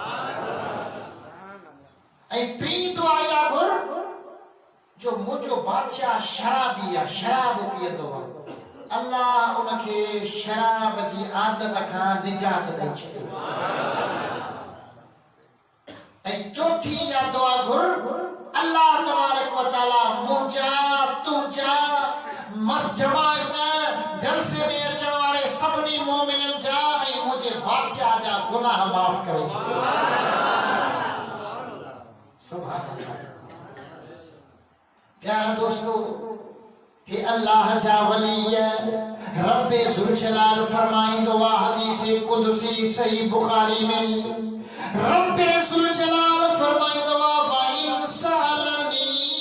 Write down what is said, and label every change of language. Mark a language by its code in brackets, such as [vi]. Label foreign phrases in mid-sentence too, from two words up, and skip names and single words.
[sd] ऐं टी दुआ इहा घुर जो मुंहिंजो बादशाह शराबी आहे शराब पीअंदो आहे अल्लाह उनखे शराब जी आदत खां निजात ॾेई छॾे ऐं चौथी इहा दुआ घुर [ar] الله تبارك وتعالى [sd] मुंहिंजा तुंहिंजा जमायत जलसे में अचण वारे सभिनी मोमिननि जा ऐं मुंहिंजे बादशाह जा गुनाह माफ़ करे छॾे [ar] سبحان الله [sd] प्यारा दोस्तों हे अल्लाह जा वली [ar] رب ذو الجلال [sd] फरमाइंदो आहे [ar] حديث قدسي [sd] सही बुखारी में [ar] رب ذو الجلال [sd] फरमाइंदो आहे [ar] وإن سألني